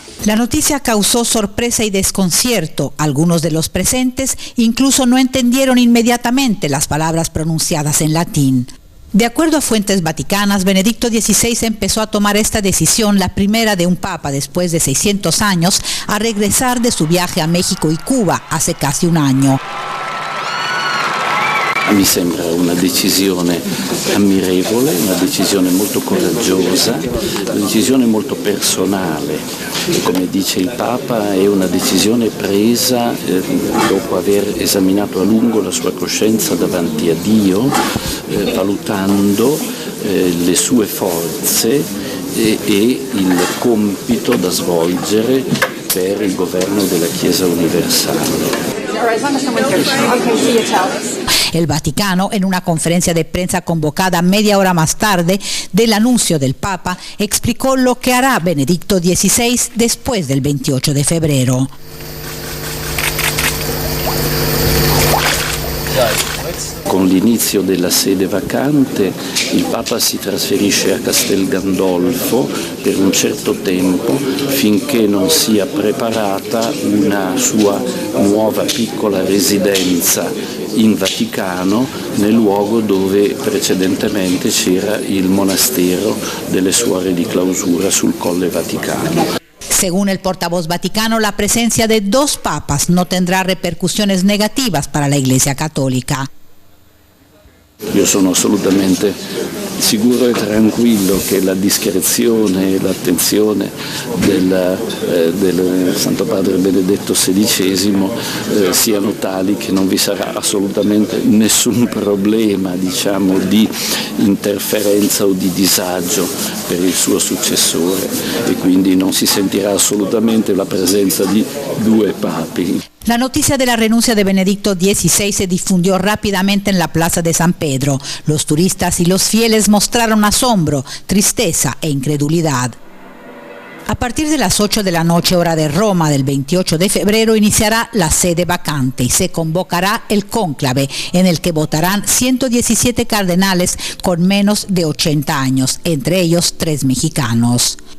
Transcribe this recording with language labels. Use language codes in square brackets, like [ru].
[es] La noticia causó sorpresa y desconcierto. Algunos de los presentes incluso no entendieron inmediatamente las palabras pronunciadas en latín. De acuerdo a fuentes vaticanas, Benedicto XVI empezó a tomar esta decisión, la primera de un papa después de 600 años, a regresar de su viaje a México y Cuba hace casi un año. [it] Mi sembra una decisione ammirevole, una decisione molto coraggiosa, una decisione molto personale. Come dice il Papa, è una decisione presa dopo aver esaminato a lungo la sua coscienza davanti a Dio, valutando le sue forze e il compito da svolgere per il governo della Chiesa universale. [es] El Vaticano, en una conferencia de prensa convocada media hora más tarde del anuncio del Papa, explicó lo que hará Benedicto XVI después del 28 de febrero. [it] Con l'inizio della sede vacante il Papa si trasferisce a Castel Gandolfo per un certo tempo finché non sia preparata una sua nuova piccola residenza in Vaticano, nel luogo dove precedentemente c'era il monastero delle suore di clausura sul Colle Vaticano. [es] Según el portavoz vaticano, la presencia de 2 papas no tendrá repercusiones negativas para la Iglesia Católica. [it] Io sono assolutamente sicuro e tranquillo che la discrezione e l'attenzione del Santo Padre Benedetto XVI siano tali che non vi sarà assolutamente nessun problema, diciamo, di interferenza o di disagio per il suo successore e quindi non si sentirà assolutamente la presenza di 2 papi. [es] La noticia de la renuncia de Benedicto XVI se difundió rápidamente en la Plaza de San Pedro. Los turistas y los fieles mostraron asombro, tristeza e incredulidad. A partir de las 8 de la noche, hora de Roma, del 28 de febrero, iniciará la sede vacante y se convocará el cónclave, en el que votarán 117 cardenales con menos de 80 años, entre ellos 3 mexicanos.